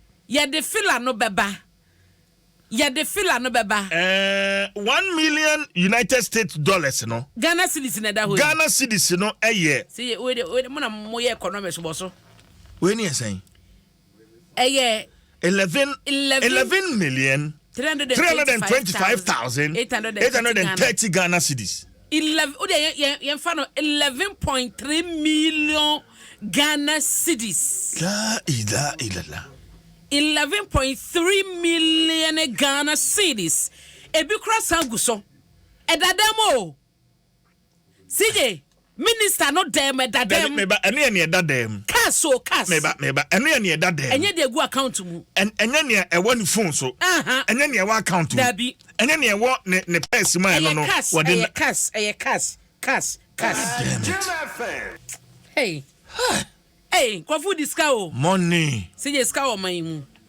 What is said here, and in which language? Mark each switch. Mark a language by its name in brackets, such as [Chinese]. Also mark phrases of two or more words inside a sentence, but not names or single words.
[Akan] Yɛde fila no bɛba. Yɛde fila no bɛba. Eh, one million United States dollars no. Ghana cedis na ɛda hɔ yi. Ghana cedis no ɛyɛ. Sɛ yɛ, wei de, wei de, mo na mo yɛ economics wɔ so. Wei ni yɛ sɛn? Ɛyɛ Eleven, eleven, eleven million, three hundred and twenty-five thousand, three hundred and twenty-five thousand, eight hundred and thirty eight hundred and thirty Ghana cedis. Eleven, o de yɛn, yɛn, yɛn fa no eleven point three million Ghana cedis. [Arabic] لا إله إلا الله. [Akan] Eleven point three million Ghana cedis. Ebi kura san gu so. Ɛda dɛm o. C J, minister no dɛm, ɛda Dɛm, dɛm. meba, ɛno yɛ ne ɛda dɛm. Cash o, cash. Meba, meba, ɛno yɛ ne ɛda dɛm. Ɛnyɛ de gu account mu. Ɛn-, ɛnyɛ ne ɛwɔ ne phone so. Aha. Ɛnyɛ ne ɛwɔ account mu. Dabi. Ɛnyɛ nea ɛwɔ ne, ne purse mu a ɛno Ɛyɛ no, cash, wɔde ɛyɛ na- cash, ɛyɛ cash, cash, cash. [English] God damn it. [Akan] Hey. Hey, nkurɔfo di sika o. Money. Sɛ yɛ sika wɔ man yi mu.